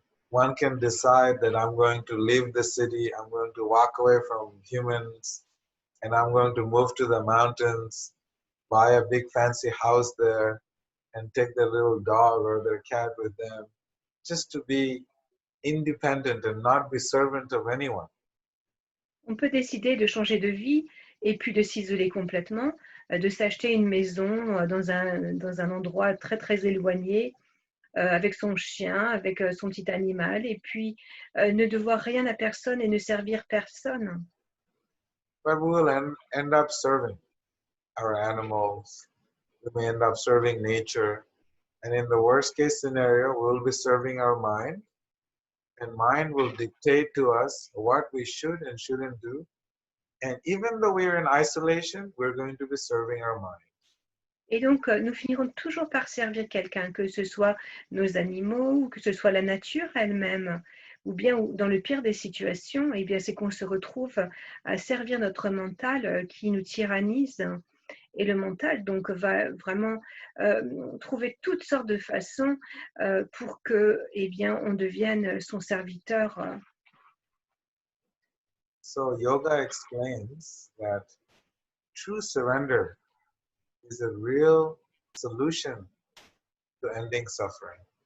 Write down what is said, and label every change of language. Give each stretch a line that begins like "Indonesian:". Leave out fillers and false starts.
English: One can decide that I'm going to leave the city, I'm going to walk away from humans, and I'm going to move to the mountains, buy a big fancy house there, and take their little dog or their cat with them, just to be independent and not be servant of anyone.
French: On peut décider de changer de vie et puis de s'isoler complètement, de s'acheter une maison dans un endroit très très éloigné, avec son chien, avec son petit animal, et puis ne devoir rien à personne et ne servir personne.
English: But we will end up serving our animals, we may end up serving nature, and in the worst case scenario, we'll be serving our mind, and mind will dictate to us what we should and shouldn't do. And even though we're in isolation, we're going to be serving our mind.
French: Et donc, nous finirons toujours par servir quelqu'un, que ce soit nos animaux, ou que ce soit la nature elle-même, ou bien dans le pire des situations, eh bien, c'est qu'on se retrouve à servir notre mental qui nous tyrannise. Et le mental, donc, va vraiment trouver toutes sortes de façons pour que, eh bien, on devienne son serviteur.
English: So yoga explains that true surrender is a real solution to ending suffering.